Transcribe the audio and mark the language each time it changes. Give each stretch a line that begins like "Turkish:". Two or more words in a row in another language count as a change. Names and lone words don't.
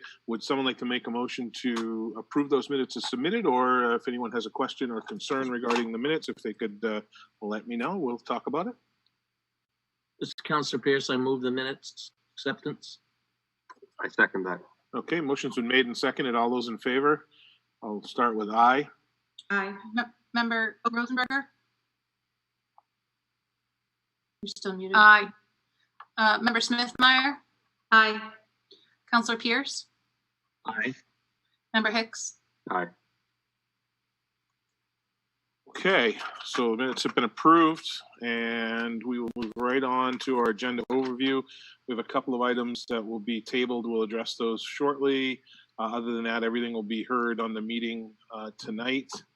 English: Would someone like to make a motion to approve those minutes as submitted, or if anyone has a question or concern regarding the minutes, if they could let me know, we'll talk about it. This is Councilor Pierce. I move the minutes acceptance. I second that. Okay, motion's been made and seconded. All those in favor? I'll start with aye. Aye. Member Rosenberger? You're still muted. Aye. Member Smithmeyer? Aye. Councilor Pierce? Aye. Member Hicks? Aye. Okay, so the minutes have been approved, and we will move right on to our agenda overview. We have a couple of items that will be tabled. We'll address those shortly. Other than that, everything will be heard on the meeting tonight.